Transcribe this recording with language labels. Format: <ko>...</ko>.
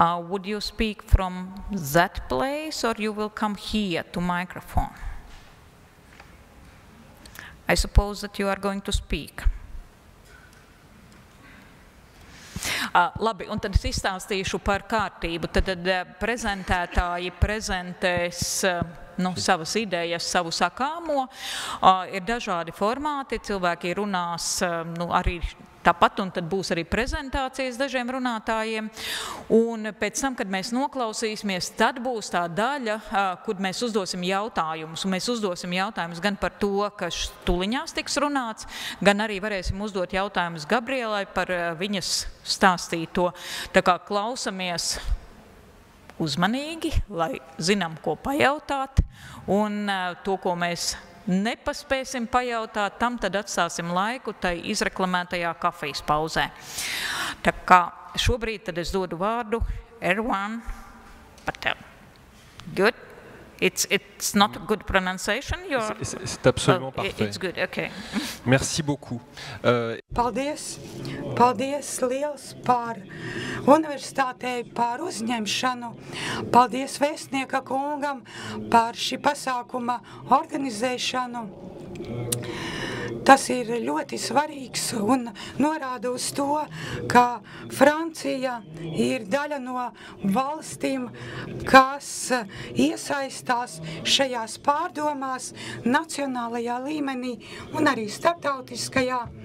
<en>Would you speak from that place, or you will come here to microphone? I suppose that you are going to speak.</en> <lv>Labi, un tad es izstāstīšu par kārtību. Tad prezentētāji prezentēs savas idejas, savu sakāmo. Ir dažādi formāti, cilvēki runās arī tāpat, un tad būs arī prezentācijas dažiem runātājiem. Un pēc tam, kad mēs noklausīsimies, tad būs tā daļa, kur mēs uzdosim jautājumus. Un mēs uzdosim jautājumus gan par to, kas tuliņās tiks runāts, gan arī varēsim uzdot jautājumus Gabrielai par viņas stāstīto. Tā kā klausamies uzmanīgi, lai zinām, ko pajautāt, un to, ko mēs nepaspēsim pajautāt, tam tad atstāsim laiku tai izreklamētajā kafijas pauzē. Tā kā šobrīd tad es dodu vārdu Erwan Patel.</lv> <en>Good? It's not a good pronunciation?</en> <fr>C'est absolument parfait.</fr> <en>It's good, okay.</en> <fr>Merci beaucoup.</fr> <lv>Paldies! Paldies liels par universitātei, par uzņemšanu. Paldies vēstnieka kungam par šī pasākuma organizēšanu. Tas ir ļoti svarīgs un norāda uz to, ka Francija ir daļa no valstīm, kas iesaistās šajās pārdomās nacionālajā līmenī un arī starptautiskajā.</lv>